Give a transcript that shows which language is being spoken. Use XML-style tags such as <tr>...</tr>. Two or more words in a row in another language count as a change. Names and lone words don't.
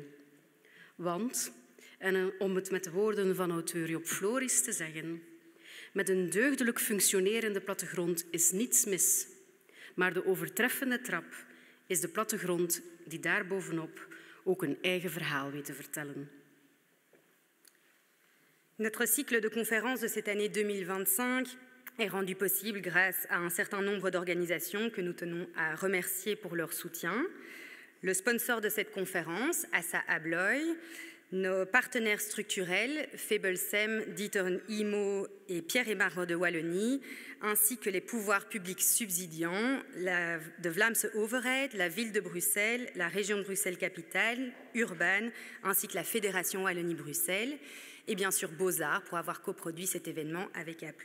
<nl>Want, en om het met de woorden van auteur Job Floris te zeggen, met een deugdelijk functionerende plattegrond is niets mis. Maar de overtreffende trap is de plattegrond die daarbovenop ook een eigen verhaal weet te vertellen.</nl> <fr>Notre cycle de conférences de cette année 2025 est rendu possible grâce à un certain nombre d'organisations que nous tenons à remercier pour leur soutien. Le sponsor de cette conférence, Assa Abloy, nos partenaires structurels, Febelsem, Dieter Imo et Pierre Emard de Wallonie, ainsi que les pouvoirs publics subsidiants de Vlaamse Overheid, la ville de Bruxelles, la région de Bruxelles-Capitale, Urban, ainsi que la Fédération Wallonie-Bruxelles, et bien sûr Bozar pour avoir coproduit cet événement avec A+.</fr>